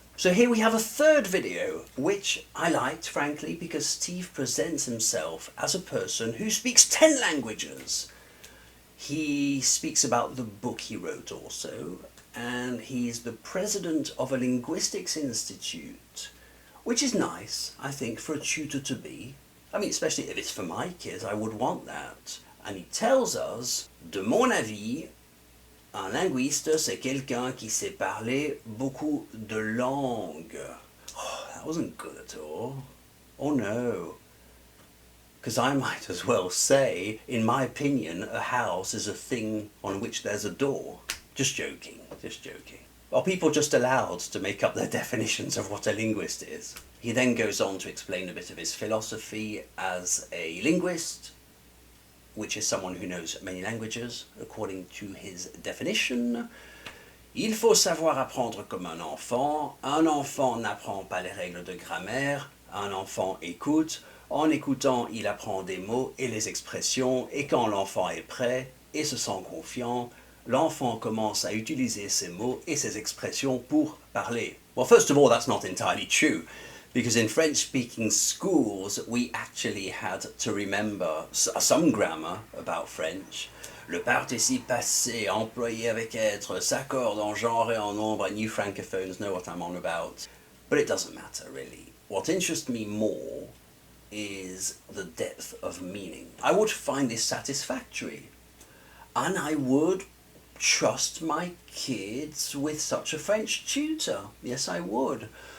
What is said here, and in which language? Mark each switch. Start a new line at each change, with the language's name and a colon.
English: So here we have a third video, which I liked, frankly, because Steve presents himself as a person who speaks 10 languages. He speaks about the book he wrote also, and he's the president of a linguistics institute, which is nice, I think, for a tutor to be. I mean, especially if it's for my kids, I would want that. And he tells us,
French: de mon avis, un linguiste, c'est quelqu'un qui sait parler beaucoup de langues.
English: Oh, that wasn't good at all. Oh no. Because I might as well say, in my opinion, a house is a thing on which there's a door. Just joking, just joking. Are people just allowed to make up their definitions of what a linguist is? He then goes on to explain a bit of his philosophy as a linguist, which is someone who knows many languages, according to his definition.
French: Il faut savoir apprendre comme un enfant. Un enfant n'apprend pas les règles de grammaire. Un enfant écoute. En écoutant, il apprend des mots et les expressions. Et quand l'enfant est prêt et se sent confiant, l'enfant commence à utiliser ces mots et ces expressions pour parler.
English: Well, first of all, that's not entirely true, because in French-speaking schools, we actually had to remember some grammar about French.
French: Le participe passé employé avec être s'accorde en genre et en nombre,
English: and you Francophones know what I'm on about. But it doesn't matter, really. What interests me more is the depth of meaning. I would find this satisfactory, and I would trust my kids with such a French tutor. Yes, I would.